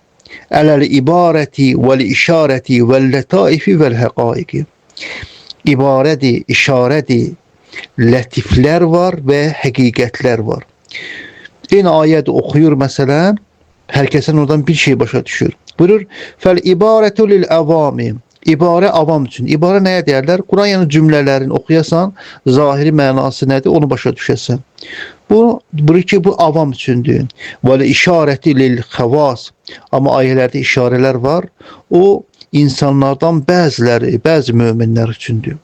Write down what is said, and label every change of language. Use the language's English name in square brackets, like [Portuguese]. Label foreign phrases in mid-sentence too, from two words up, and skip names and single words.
[Arabic] على العبارة والإشارة واللطائف والحقائق. [Turkish] İbareti, işareti, latifler var ve hakikatler var. Aynı ayet okuyor mesela, herkesin oradan bir şey başa düşür. [Arabic] Buyurur, فالعبارة للعوام. [Azerbaijani] İbare avam üçün. İbare nəyə deyərlər? Quran yəni cümlələrin oxuyasan, zahiri mənası nədir? Onu başa düşəsən. Bu ki, bu avam üçündür. [Arabic] Və الإشارة للخواص. [Azerbaijani] Amma ayələrdə işarələr var. O, insanlardan bəziləri, bəzi möminlər üçündür.